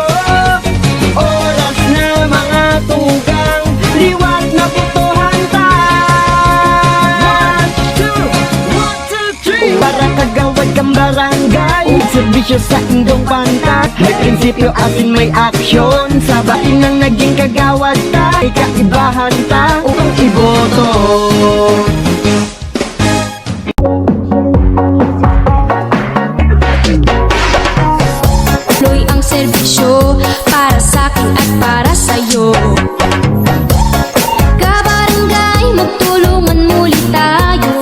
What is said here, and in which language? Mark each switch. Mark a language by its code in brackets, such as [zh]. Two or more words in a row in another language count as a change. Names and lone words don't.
[bik] Oras na mga tugang, liwat na butohan ta. Para kagawad kang barangay, serbisyo sa indong pantat, may prinsipyo asin may aksyon. Sa batin ng naging kagawad ta, ay kaibahan ta upang iboto. [tl] Tuloy ang serbisyo para sa'kin at para sa'yo. Kabarangay, magtulungan muli tayo.